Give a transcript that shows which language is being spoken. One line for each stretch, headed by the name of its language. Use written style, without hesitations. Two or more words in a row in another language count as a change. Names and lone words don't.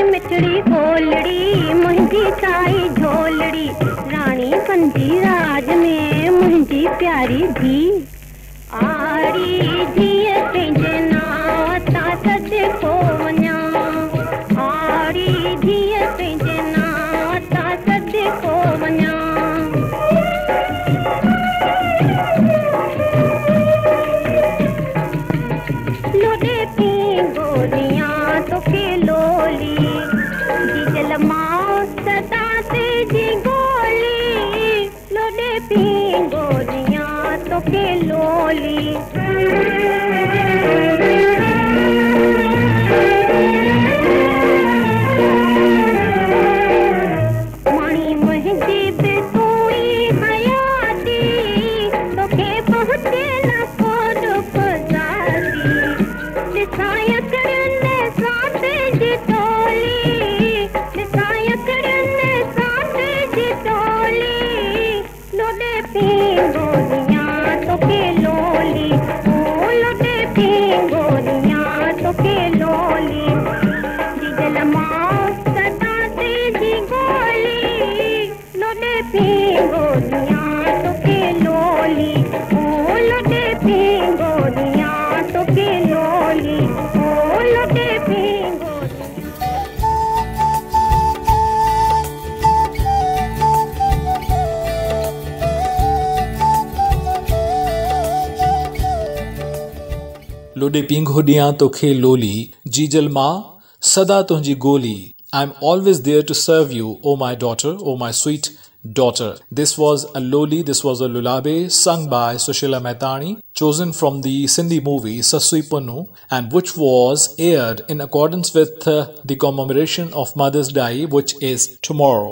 Sindhi: हिकड़ी गोलड़ी मुंहिंजी ताई झोलड़ी राणी पंजी राज में मुंहिंजी प्यारी धी आड़ी धीअ पंहिंजे नाव तां सॾु को वञा आड़ी धीअ पंहिंजे नाव तां सॾु को वञा लोॾे पी गोलियां तोखे लोली जीजल मां सदा तेजी गोली लोॾे पी गोलियां तोखे लोली माणी मुंहिंजी बि तूं ई हयाती तोखे पहुचे न को दुख ज़ाती ॾिसां कड़ियुनि सां तेजी टोली ॾिसां कड़ियुनि सां तेजी टोली लोॾे पी गोलियां तोखे लोली ओ लोॾे पी गोलियां तोखे लोली जीजल मां सदा तेजी गोली लोॾे पी गोलियां तोखे लोली ओ लोॾे पी गोलियां तोखे लोली ओ लोॾे पी लोडे पींघो ॾियां तोखे लोली जीजल मां सदा तुंहिंजी गोली
English: I'm always there to serve you, oh my daughter, oh my sweet daughter. This was a loli, this was a lullaby sung by Sushila Mehta, chosen from the Sindhi movie Sassui Pannu, and which was aired in accordance with the commemoration of Mother's Day, which is tomorrow.